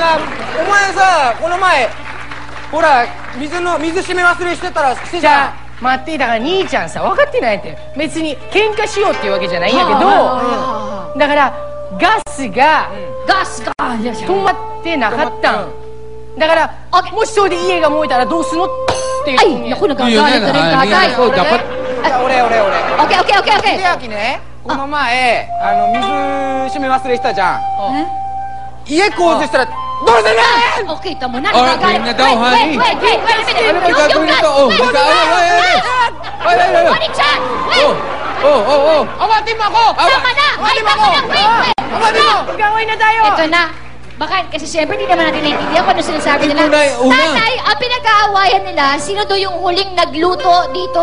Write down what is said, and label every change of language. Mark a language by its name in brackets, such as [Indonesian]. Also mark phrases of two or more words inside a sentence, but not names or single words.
[Japanese] お前さ、この前、ほら、水締め忘れしてたらしてじじゃん。ゃあ待って、だから兄ちゃんさ分かってないって。別に喧嘩しようっていうわけじゃないんやけど、だからガスが止まってなかったんだから、もしそれで家が燃えたらどうすんのっていう。 [Filipino] Ay, naku, nagagalit na rin tatay. Dapat... [Japanese] 俺。 Okay. 秀明ね、この前、水締め忘れしたじゃん。家工事したら、どうするねん！ [Filipino] Okay, tamo na. Alright, game na daw, honey. [English] Wait a minute. [Filipino] Ano ba gagawin nito? Oni-chan! Awatin mo ako! Tama na! Wait! Awatin mo! Gawin na tayo! Ito na. Baka, kasi siyempre di naman natin naiintindihan kung ano sinasabi nila. Tatay, ang pinag-aawayan nila, sino do yung huling nagluto dito?